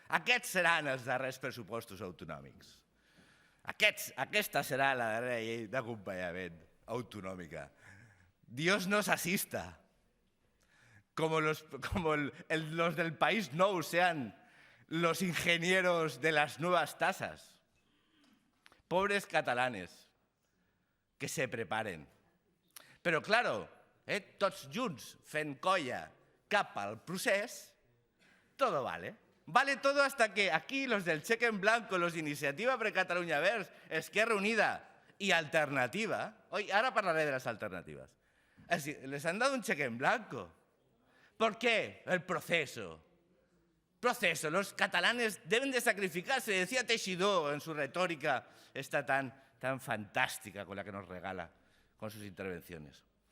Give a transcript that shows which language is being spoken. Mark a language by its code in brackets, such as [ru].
[ca] Aquests seran els darrers pressupostos autonòmics. Aquesta serà la darrera llei d'acompanyament autonòmica. [es] Dios nos asista. Como los del país nou sean los ingenieros de las nuevas tasas. Pobres catalanes, que se preparen. [ca] Però, claro, tots junts fent colla cap al procés, [es] todo vale. Vale todo hasta que aquí los del cheque en blanco, los de Iniciativa per Catalunya Verds, Esquerra Unida y Alternativa, hoy ahora hablaré de las alternativas, les han dado un cheque en blanco. ¿Por qué? El proceso. Los catalanes deben de sacrificarse, decía Teixidó en su retórica esta tan fantástica con la que nos regala con sus intervenciones.